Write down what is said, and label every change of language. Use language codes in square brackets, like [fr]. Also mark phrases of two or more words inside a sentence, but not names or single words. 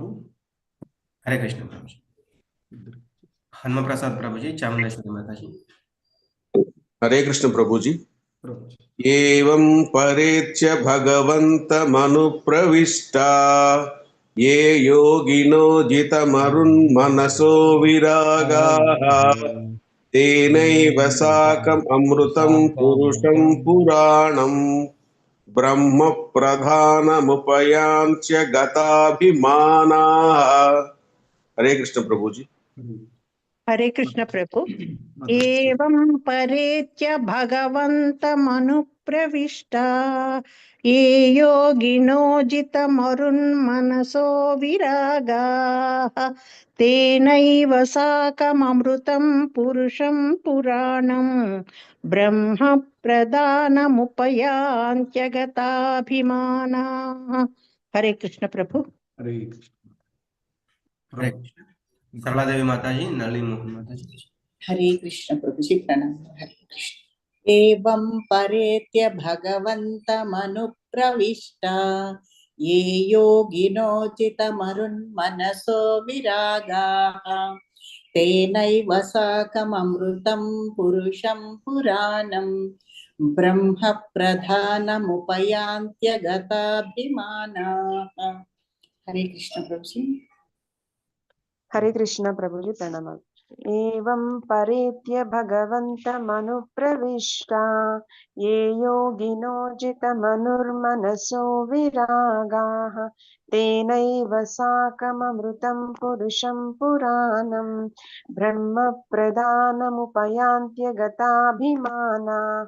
[hi] हरे कृष्ण प्रभु जी हनुमान प्रसाद प्रभु जी चामुंडेश्वरी माता जी हरे कृष्ण प्रभु जी [te] ప్రభు [sa] एवं परेत्य भगवन्तमनुप्रविष्टा ये योगिनो जितमरुन्मनसो विरागाः तेनैव साकम् अमृतं पुरुषं पुराणं ब्रह्म प्रधानमुपयांत्य गताभिमानाः [hi] हरे कृष्ण प्रभु जी हरे कृष्ण प्रभु [sa] एवं परेत्य भगवन्तमनुप्रविष्टा ये योगिनो जितमरुन्मनसो विरागाः तेनैव साकममृतं पुरुषं पुराणं ब्रह्म प्रधानमुपयांत्यगताभिमानाः [hi] हरे कृष्ण प्रभु [te] హరే కృష్ణ [hi] हरे कृष्ण सरला देवी माता जी नलिनी मोहन माता जी हरे कृष्ण प्रभु जी प्रणाम हरे कृष्ण [sa] एवं परेत्य भगवन्तमनुप्रविष्टा ये योगिनो चितमरुन्मनसो विरागाः तेनैव साकममृतं पुरुषं पुराणं ब्रह्म प्रधानमुपयांत्यगताभिमानाः [hi] हरे कृष्ण प्रभु जी हरे कृष्ण प्रभु जी प्रणाम। [sa] एवं परेत्य भगवन्तमनुप्रविष्टा ये योगिनो जितमनुर्मनसो विरागाः तेनैव साकममृतं पुरुषं पुराणं ब्रह्म प्रदानमुपयान्त्यगताभिमानाः।